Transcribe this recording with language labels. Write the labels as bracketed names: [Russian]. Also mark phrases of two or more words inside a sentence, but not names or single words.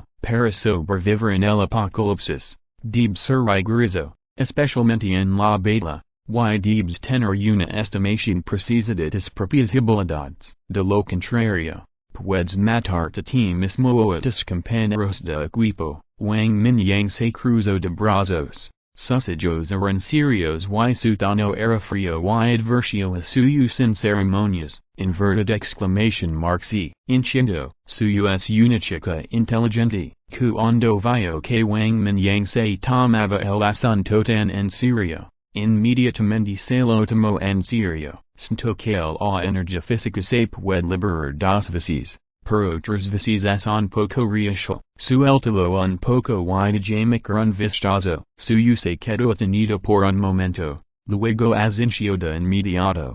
[Spanish] Para sobrevivir en el apocalipsis, debes ser riguroso, especialmente en la batalla, y debes tener una estimación precisa de tus propias habilidades. De lo contrario, puedes matarte a ti mismo o a tus compañeros de equipo. Wang Mingyang se cruzó de brazos, sus ojos eran serios y su tono era frío y adverso a suyo sin ceremonias. [English] Inverted exclamation mark C. [Spanish] Entiendo, suyo es una chica inteligente, cuando vio que Wang Mingyang se tomaba el asunto tan en serio, inmediatamente se lo tomó en serio, siento que la energía física se puede liberar 2 veces, pero otras veces es un poco real, suéltalo un poco y déjame un vistazo, suyo se quedó detenido por un momento, luego asintió de inmediato.